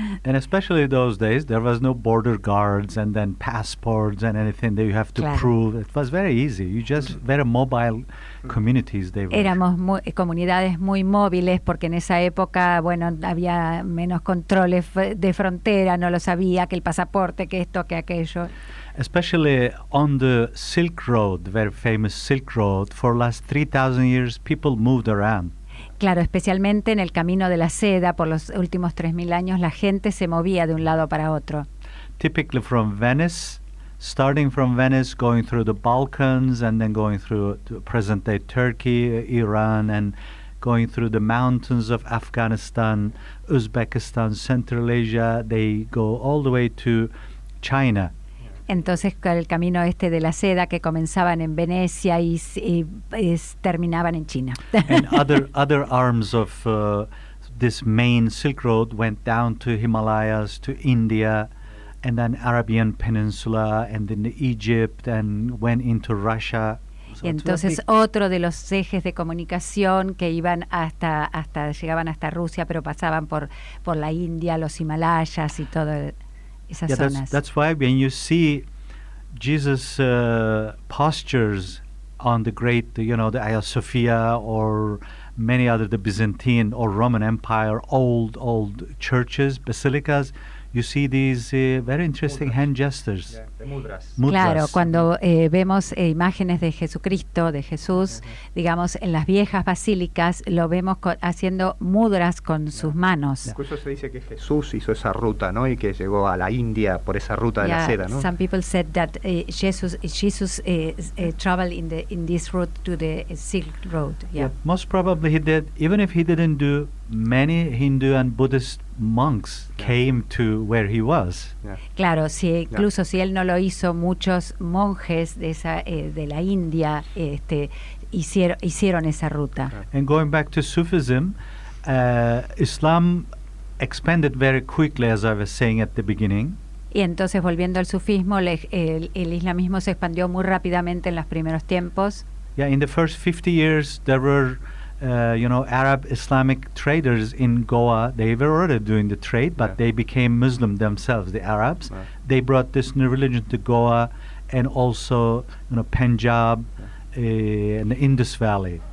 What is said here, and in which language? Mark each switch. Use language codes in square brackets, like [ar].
[en] And especially those days, there was no border guards and then passports and anything that you have to prove. It was very easy. You just very mobile communities. [es] Éramos comunidades muy móviles porque en esa época, bueno, había menos controles de frontera, no lo sabía, que el pasaporte, que esto, que aquello. [en] Especially on the Silk Road, the very famous Silk Road, for last 3,000 years, people moved around. [es] Claro, especialmente en el camino de la seda, por los últimos 3.000 años, la gente se movía de un lado para otro. [en] typically from Venice, starting from Venice, going through the Balkans, and then going through to present-day Turkey, Iran, and going through the mountains of Afghanistan, Uzbekistan, Central Asia. They go all the way to China. [es] Entonces el camino de la seda que comenzaban en Venecia y terminaban en China. [en] And other arms of this main Silk Road went down to Himalayas, to India, and then Arabian Peninsula, and then Egypt, and went into Russia. [es] Y entonces otro de los ejes de comunicación que iban llegaban hasta Rusia, pero pasaban por la India, los Himalayas y todas esas zonas. [en] That's why when you see Jesus' postures on the great, the Hagia Sophia or many other, the Byzantine or Roman Empire, old churches, basilicas, you see these very interesting hand gestures. Mudras. [es] Claro, cuando vemos imágenes de Jesucristo, de Jesús, digamos, en las viejas basílicas, lo vemos haciendo mudras con sus manos. Incluso se dice que Jesús hizo esa ruta, ¿no? Y que llegó a la India por esa ruta de la seda, ¿no? [en] Some people said that Jesus traveled in this route to the Silk Road. Yeah. Most probably he did, even if he didn't do. Many Hindu and Buddhist monks came to where he was. [es] Claro, incluso si él no lo hizo, muchos monjes de la India hicieron esa ruta. [en] And going back to Sufism, Islam expanded very quickly, as I was saying at the beginning. [es] Y entonces, volviendo al sufismo, el islamismo se expandió muy rápidamente en los primeros tiempos. [en] Yeah, in the first 50 years there were Arab Islamic traders in Goa. They were already doing the trade, but they became Muslim themselves, the Arabs. They brought this new religion to Goa and also, Punjab and the Indus Valley.